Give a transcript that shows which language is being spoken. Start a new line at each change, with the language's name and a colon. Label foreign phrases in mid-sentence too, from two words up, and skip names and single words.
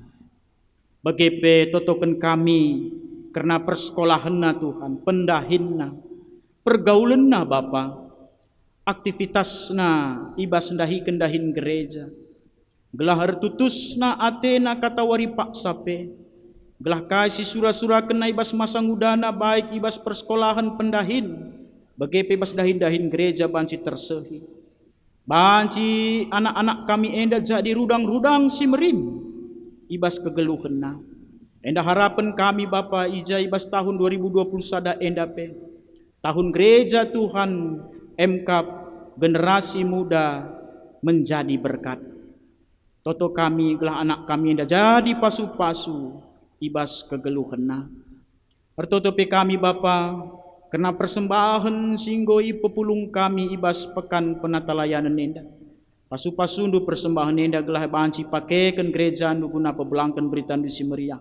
Batak Karo: Bagepe totokan kami karena persekolahanna Tuhan, pendahinna, pergaulanna Bapa, aktivitasna ibas ndahi kendahin gereja, gelah ertutusna atena kata wari pak sape, gelah kasih surah-surah kena ibas masa ngudana baik ibas persekolahan pendahin, bagai bebas dahin-dahin gereja banci tersehi. Banci anak-anak kami enda jadi rudang-rudang si merim ibas kegeluhena. Enda harapan kami Bapa ija ibas tahun 2020 sada enda pe.
Indonesian: Tahun gereja Tuhan MKAP generasi muda menjadi berkat.
Batak Karo: Toto kami gelah anak kami enda jadi pasu-pasu ibas kegeluhena. Pertotopi kami Bapa, kena persembahan singgoi pepulung kami ibas pekan penatalayanan nenda. Pasu-pasundu persembahan nenda gelah banci pakaikan gereja nu guna pebelangkan berita nu si meriah.